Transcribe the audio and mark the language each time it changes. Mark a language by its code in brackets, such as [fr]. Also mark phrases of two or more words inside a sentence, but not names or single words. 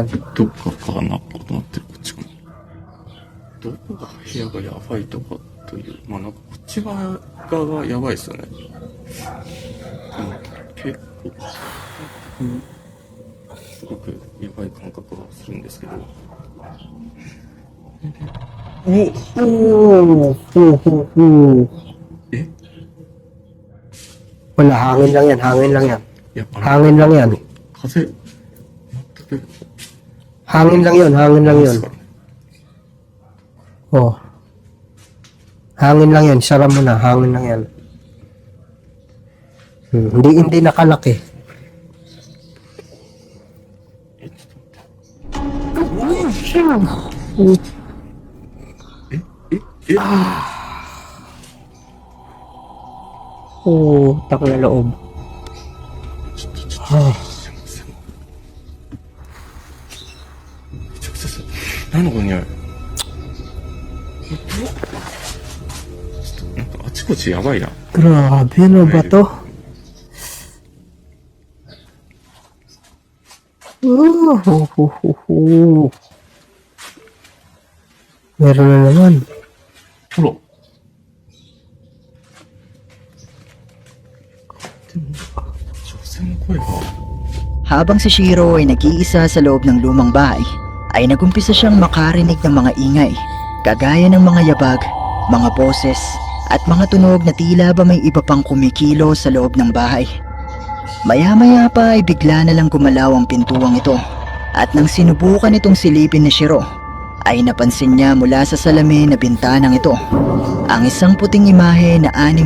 [ja] どっかかなとなってる、こっちかな。どこが部屋がやばいとかという、まあなんかこっち側がやばいですよね。でも結構、すごくやばい感覚がするんですけど。え？ [tl] Wala, hangin lang yan. [ja] いや、 [tl] Hangin lang yan. [ja] 風、全く、 [tl] Hangin lang yun. [ja] ですからね。 [tl] Oh. Hangin lang yan. Sara mo na. Hangin lang yan. Hindi nakalaki. [ja] え、ちょっと待って。え、 [tl] Oh, tak na loob. [ja] ちょっと、すいません。めちゃくちゃ何のこの匂い。ちょっと、なんかあちこちやばいな。 [tl] Grabe, ano ba to? Meron na naman. [ja] ほら。でも、女性の声が。 [tl] Habang si Shiro ay nag-iisa sa loob ng lumang bahay, ay nagumpisa siyang makarinig ng mga ingay, kagaya ng mga yabag, mga boses, at mga tunog na tila ba may iba pang kumikilo sa loob ng bahay. Maya-maya pa ay bigla na lang gumalaw ang pintuang ito, at nang sinubukan itong silipin ni Shiro, ay napansin niya mula sa salamin na bintanang ito ang isang puting imahe na aning